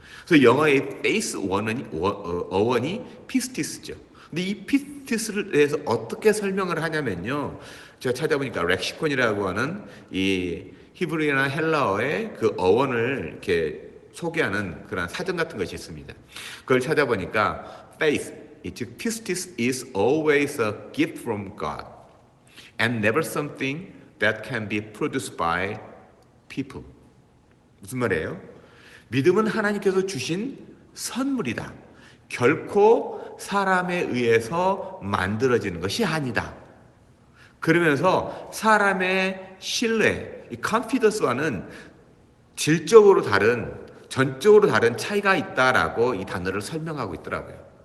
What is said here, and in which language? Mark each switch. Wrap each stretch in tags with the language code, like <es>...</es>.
<ko>그래서 영어의 베이스 어원이 피스티스죠. 근데 이 피스티스를 대해서 어떻게 설명을 하냐면요. 제가 찾아보니까 렉시콘이라고 하는 이 히브리어나 헬라어의 그 어원을 이렇게 소개하는 그런 사전 같은 것이 있습니다. 그걸 찾아보니까</ko> <en>faith, 즉 pistis is always a gift from God and never something that can be produced by people.</en> <ko>무슨 말이에요? 믿음은 하나님께서 주신 선물이다. 결코 사람에 의해서 만들어지는 것이 아니다. 그러면서 사람의 신뢰, 이 confidence와는 질적으로 다른, 전적으로 다른 차이가 있다라고 이 단어를 설명하고 있더라고요.</ko>